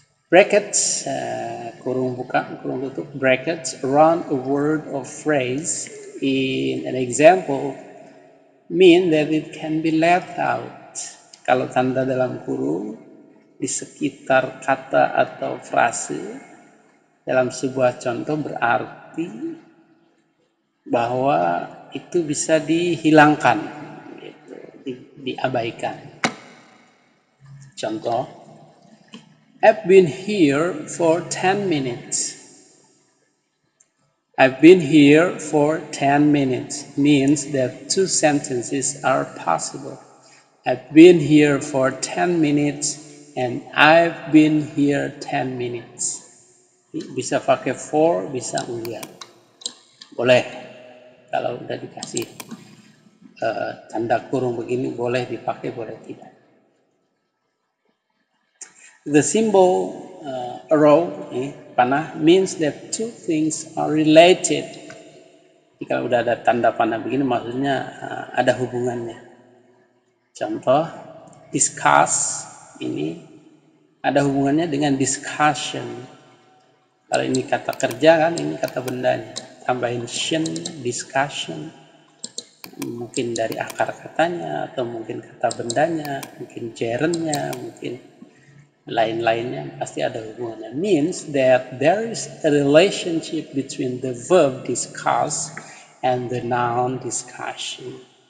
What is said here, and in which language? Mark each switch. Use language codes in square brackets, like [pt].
[en] Brackets, [id] kurung buka, kurung tutup, [en] brackets around a word or phrase in an example mean that it can be left out. [id] Kalau tanda dalam kurung di sekitar kata atau frase dalam sebuah contoh berarti bahwa itu bisa dihilangkan, gitu, diabaikan. [en] Contoh, I've been here for 10 minutes. I've been here for 10 minutes means that 2 sentences are possible. I've been here for 10 minutes and I've been here 10 minutes. [id] Bisa pakai for, bisa enggak. Boleh kalau udah dikasih tanda kurung begini boleh dipakai, boleh tidak. [en] The symbol arrow, panah, means that two things are related. [id] Jadi kalau udah ada tanda panah begini, maksudnya ada hubungannya. Contoh, discuss ini ada hubungannya dengan discussion. Kalau ini kata kerja kan, ini kata bendanya. Tambahin shin, discussion. Mungkin dari akar katanya, atau mungkin kata bendanya, mungkin gerundnya, mungkin lain-lainnya, pasti ada hubungannya. [en] Means that there is a relationship between the verb discuss and the noun discussion.